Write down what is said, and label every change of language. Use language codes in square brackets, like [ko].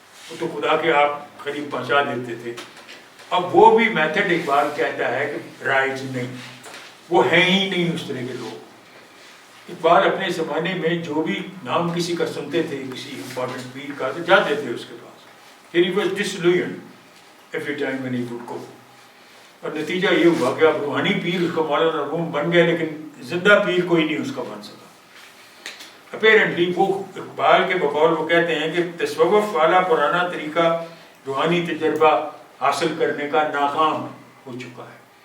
[ur] وہ تو خدا کے آپ قریب پہنچا دیتے تھے. اب وہ بھی میتھڈ اقبال کہتا ہے کہ رائج نہیں, وہ ہیں ہی نہیں اس طرح کے لوگ. اقبال اپنے زمانے میں جو بھی نام کسی کا سنتے تھے, کسی امپورٹنٹ پیر کا, تو جاتے تھے اس کے پاس. [en] He was disillusioned every time when he would go. [ur] اور نتیجہ یہ ہوا کہ اب روحانی پیر اس کا مولانا روم بن گیا, لیکن زندہ پیر کوئی نہیں اس کا بن سکا. اپیرنٹلی وہ اقبال کے بقول وہ کہتے ہیں کہ تصوف والا پرانا طریقہ روحانی تجربہ حاصل کرنے کا ناکام ہو چکا ہے.